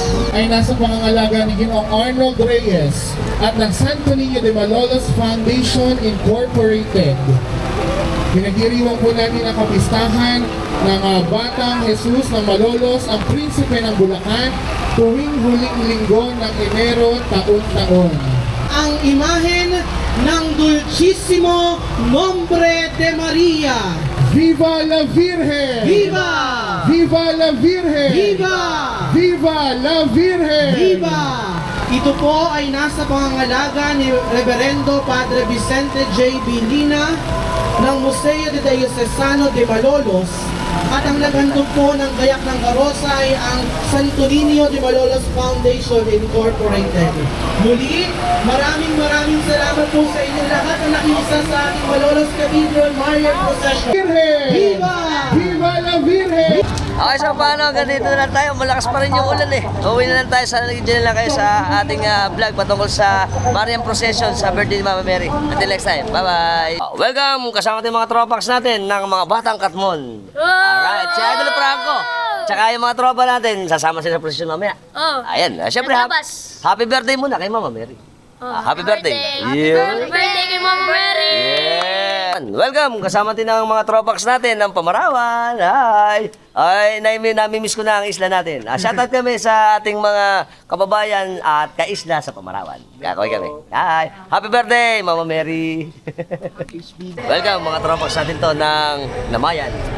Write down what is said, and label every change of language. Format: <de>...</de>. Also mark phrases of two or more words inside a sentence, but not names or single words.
<tl>ay nasa pangangalaga ni Ginoong Arnold Reyes at ng Santo Niño de Malolos Foundation Incorporated. Pinagdiriwang po natin ang kapistahan ng Batang Jesus ng Malolos, ang Prinsipe ng Bulacan, tuwing huling linggo ng Enero taon-taon. ang imahen ng Dulcissimo Nombre de Maria.</tl> <es>Viva la Virgen! Viva! Viva la Virgen! Viva! Viva la Virgen! Viva!</es> <tl>Ito po ay nasa pangangalaga ni Reverendo Padre Vicente J. Bilina ng Museo de Diocesano de Malolos, at ang naghandog po ng gayak ng karosa ay ang Santo Niño de Malolos Foundation Incorporated. Muli, maraming salamat po sa inyo lahat na nakiisa sa ating Malolos Cathedral Marian Procession.</tl> <es>Virgen! Viva! Viva la Virgen!</es> <tl>Okay, so paano? Ganito na lang tayo. Malakas pa rin yung ulan eh. Uwi na lang tayo. Sana nag-enjoy lang kayo sa ating vlog patungkol sa Marian Procession sa birthday ni Mama Mary.</tl> <en>Until next time. Bye-bye! Welcome!</en> <tl>Kasama natin mga tropax natin ng mga Batang Katmon. Alright, si Idol Franco. Tsaka yung mga tropa natin, sasama sila sa procession mamaya. Oh. Ayan, syempre</tl> <en>happy birthday</en> <tl>muna kay Mama Mary.</tl> <en>Happy birthday! Yeah. Happy birthday</en> <tl>kay Mama Mary!</tl> <en>Yeah. Welcome!</en> <tl>Kasama din ang mga tropax natin ng Pamarawan. Hi! Ay, nami-miss ko na ang isla natin. Shoutout kami sa ating mga kababayan at kaisla sa Pamarawan. Kakoy kami. Hi!</tl> <en>Happy birthday,</en> <tl>Mama Mary! Welcome mga tropax natin to ng Namayan.</tl>